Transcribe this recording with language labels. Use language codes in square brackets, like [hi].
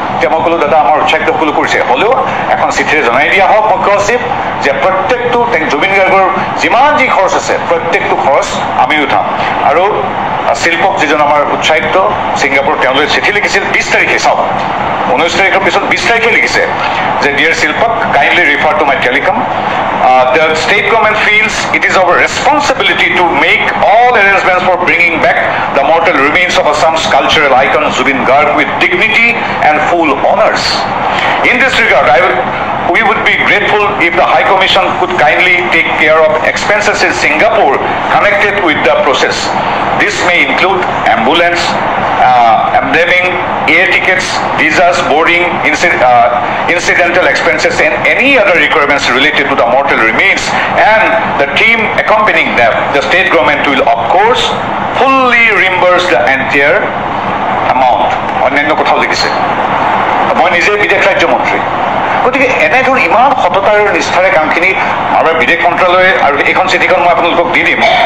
[as] এতিয়া মই ক'লো, দাদা আমাৰ উচ্চায়ুক্তসকলো কৰিছে, হ'লেও এখন চিঠিৰে জনাই দিয়া হওক মুখ্য সচিব যে প্ৰত্যেকটো জুবিন গাৰ্গৰ যিমান যি খৰচ আছে প্ৰত্যেকটো খৰচ আমি উঠাম। আৰু শিল্পক যিজন আমাৰ উচ্চায়ুক্ত ছিংগাপুৰ, তেওঁলোকে চিঠি লিখিছিল 20 তাৰিখে, চাওক 19 তাৰিখৰ পিছত 20 তাৰিখে লিখিছে যে [en] Dear শিল্পক, kindly refer to my telecom. The state government feels it is our responsibility to make all arrangements for bringing back the mortal remains of Assam's cultural icon Zubin Garg with dignity and full honors. In this regard, we would be grateful if the High Commission could kindly take care of expenses in Singapore connected with the process. This may include ambulance, embalming, air tickets, visas, boarding, incidental expenses, and any other requirements related to the mortal remains, and the team accompanying them. The state government will, of course, fully reimburse the entire amount. [as] অন্যান্য কথাও লিখিছে। মই নিজে বিদেশ ৰাজ্য মন্ত্ৰী, গতিকে এনেধৰণৰ ইমান সততাৰ নিষ্ঠাৰে কামখিনি আমাৰ বিদেশ মন্ত্ৰালয়ে, আৰু এইখন চিঠিখন মই আপোনালোকক দি দিম।